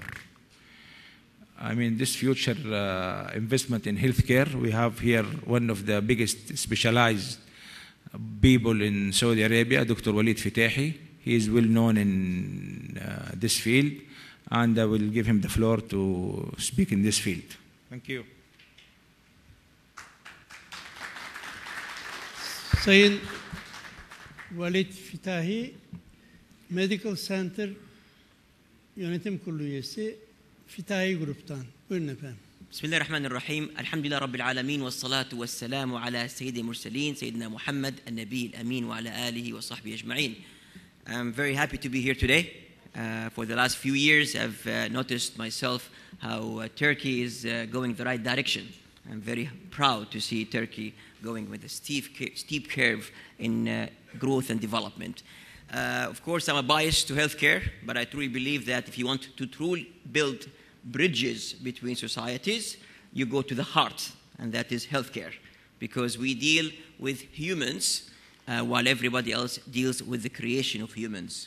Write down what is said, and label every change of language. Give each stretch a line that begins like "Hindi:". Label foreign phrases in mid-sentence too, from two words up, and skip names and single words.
English: I mean, this future investment in healthcare, we have here one of the biggest specialized people in Saudi Arabia, Dr. Walid Fitahi. He is well known in this field, and I will give him the floor to speak in this field. Thank you.
Turkish: Sayın Walid Fitahi, Medical Center Yönetim Kurulu üyesi, Fitahi Grup'tan. Buyurun efendim.
Arabic: بسم الله الرحمن الرحيم الحمد لله رب العالمين والصلاة والسلام على سيد المرسلين سيدنا محمد النبي الأمين وعلى آله وصحبه أجمعين.
English: I'm very happy to be here today. For the last few years, I've noticed myself how Turkey is going the right direction. I'm very proud to see Turkey going with a steep curve in growth and development. Of course, I'm a bias to healthcare, but I truly believe that if you want to truly build bridges between societies, you go to the heart, and that is healthcare, because we deal with humans while everybody else deals with the creation of humans.